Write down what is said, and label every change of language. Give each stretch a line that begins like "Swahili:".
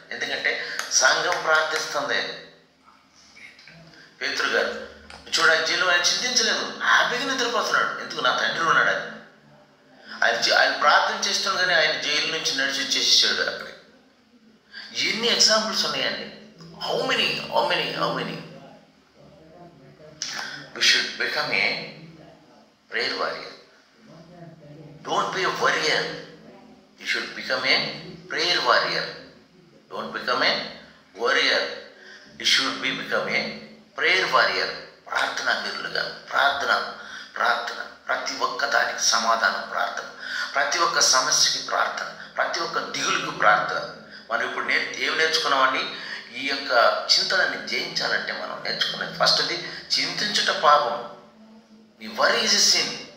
Telugu: ఎందుకంటే సంఘం ప్రార్థిస్తుంది. పేతురు గారు చూడ జైలు ఆయన చింతించలేదు, హ్యాపీగా నిద్రపోతున్నాడు. ఎందుకు? నా తండ్రి ఉన్నాడు అని. ఆయన ప్రార్థన చేస్తుండగానే ఆయన జైలు నుంచి నడిచి వచ్చేసాడు అక్కడికి. ఎన్ని ఎగ్జాంపుల్స్ ఉన్నాయండి.
English: How many we should become a prayer warrior. Don't be a warrior. You should become a prayer warrior. Don't become a warrior. You should become a prayer warrior.
Telugu: ప్రార్థనా వీరులుగా ప్రార్థన ప్రతి ఒక్క దానికి సమాధానం ప్రార్థన, ప్రతి ఒక్క సమస్యకి ప్రార్థన, ప్రతి ఒక్క దిగులుకు ప్రార్థన. మనం ఇప్పుడు ఏం నేర్చుకున్నామండి? ఈ యొక్క చింతనని జయించాలంటే మనం నేర్చుకునేది ఫస్ట్ది చింతించుట పాపం.
English: నీ worry is a sin.